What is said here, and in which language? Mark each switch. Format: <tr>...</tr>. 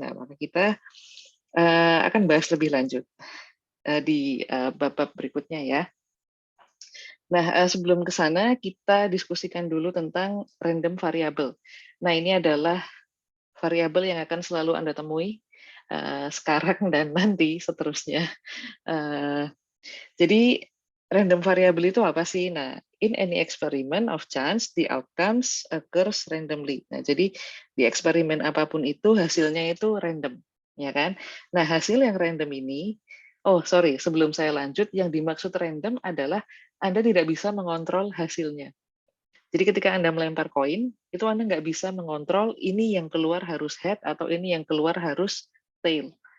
<id>Nah, maka kita akan bahas lebih lanjut di bab-bab berikutnya ya. Nah, sebelum ke sana kita diskusikan dulu tentang random variable. Nah, ini adalah variabel yang akan selalu Anda temui sekarang dan nanti seterusnya. Jadi random variable itu apa sih?</id> <en>Nah, in any experiment of chance, the outcomes occurs randomly.</en> <id>Nah, jadi di eksperimen apapun itu hasilnya itu random, ya kan? Nah, hasil yang random ini, sebelum saya lanjut, yang dimaksud random adalah Anda tidak bisa mengontrol hasilnya. Jadi ketika Anda melempar koin, itu Anda nggak bisa mengontrol ini yang keluar harus head atau ini yang keluar harus tail.</id>